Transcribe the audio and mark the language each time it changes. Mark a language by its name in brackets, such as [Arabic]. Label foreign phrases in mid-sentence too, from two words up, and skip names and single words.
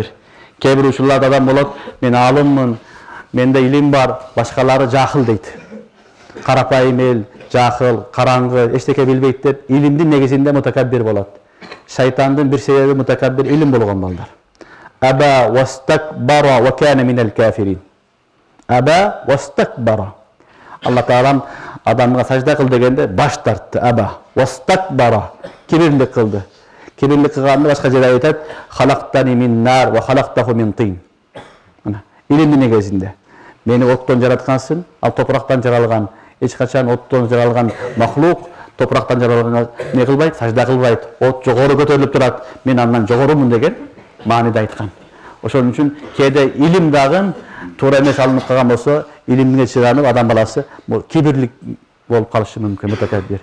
[Kyrgyz] Кээ бир учурларда адам болот, мен алыммын, менде илим бар, башкалары жахыл дейт. Карапайым эл, жахыл, караңгы, эчтеке билбейт деп, илимдин негизинде мутакаббир болот. Шайтандын бир себеби мутакаббир илим болгон балдар. [Arabic] أبى واستكبر وكان من الكافرين. أبى واستكبر. [Kyrgyz] Алла Таалам адамга сажда кыл дегенде баш тартты. [Arabic] أبى واستكبر. [Kyrgyz] Кибирлик кылды. Кибирлик кылганда башка жерде айтат: [Arabic] "خلقتني من نار وخلقته من طين." [Kyrgyz] Мына, илимдин негизинде. Мени оттон жараткансың, ал топурактан жаралган. Эч качан оттон жаралган махлук топурактан жаралганга не кылбайт, сажда кылбайт. От жогору көтөрүлүп турат. Мен андан жогорумун деген мааниде айткан. Ошон үчүн кээде илим дагы туура эмес алынып калган болсо, илимге чыганып адам баласы кибирлик болуп калышы мүмкүн, мутакаббир.